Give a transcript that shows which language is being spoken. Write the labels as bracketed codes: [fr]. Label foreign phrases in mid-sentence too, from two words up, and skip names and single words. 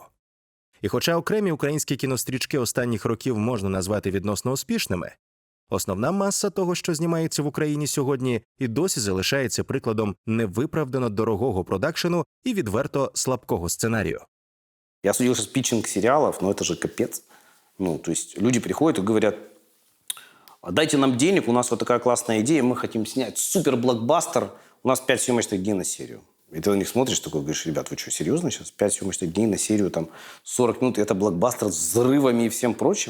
[uk] І хоча окремі українські кінострічки останніх років можна назвати відносно успішними, основна маса того, що знімається в Україні сьогодні, і досі залишається прикладом невиправдано дорогого продакшену і відверто слабкого сценарію. [ru] Я судил сейчас питчинг сериалов, но это же капец. Ну, то есть люди приходят и говорят: дайте нам денег, у нас вот такая классная идея, мы хотим снять супер-блокбастер, у нас 5 съемочных дней на серию. И ты на них смотришь, такой говоришь: ребят, вы что, серьезно сейчас? 5 съемочных дней на серию, там 40 минут, это блокбастер с взрывами и всем прочим?